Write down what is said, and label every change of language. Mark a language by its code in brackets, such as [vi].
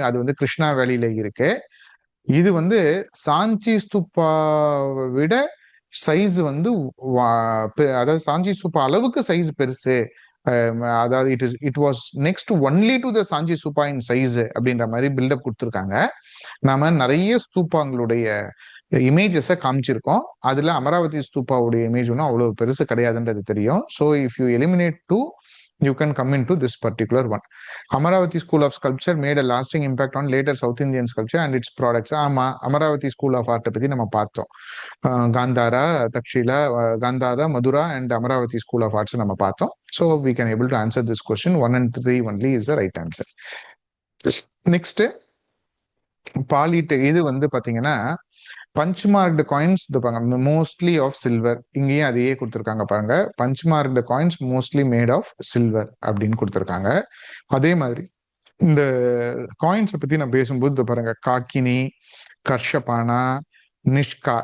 [ta] அது வந்து கிருஷ்ணா வேலியில இருக்கு. இது வந்து சாஞ்சி ஸ்தூபாவை விட சைஸ் வந்து அதாவது சாஞ்சி ஸ்தூபா அளவுக்கு சைஸ் பெருசு. அதாவது [en] it was next only to the Sanchi Stupa in size [ta] அப்படின்ற மாதிரி பில்டப் கொடுத்துருக்காங்க. நாம நிறைய ஸ்தூபாங்களுடைய இமேஜஸை காமிச்சிருக்கோம். அதுல அமராவதி ஸ்தூபாவுடைய இமேஜ் ஒன்றும் அவ்வளவு பெருசு கிடையாதுன்றது தெரியும். [en] So if you eliminate 2, you can come into this particular one. Amaravati School of Sculpture made a lasting impact on later South Indian sculpture and its products. [ta] ஆமா, அமராவதி ஸ்கூல் ஆஃப் ஆர்ட்டை பத்தி நம்ம பார்த்தோம். Kantara, Taxila, Kantara, Mathura and Amaravathi school of arts நம்ம பார்த்தோம். [en] So we can able to answer this question. 1 and 3 only is the right answer. Next, [ta] பாலிட். இது வந்து பாத்தீங்கன்னா [en] Punch marked coins mostly of silver. [ta] இங்கேயும் அதையே கொடுத்துருக்காங்க பாருங்க. [en] punch marked coins mostly made of silver [ta] அப்படின்னு கொடுத்துருக்காங்க. அதே மாதிரி இந்த காயின்ஸை பத்தி நான் பேசும்போது பாருங்க, காக்கினி, கர்ஷபானா, நிஷ்கா.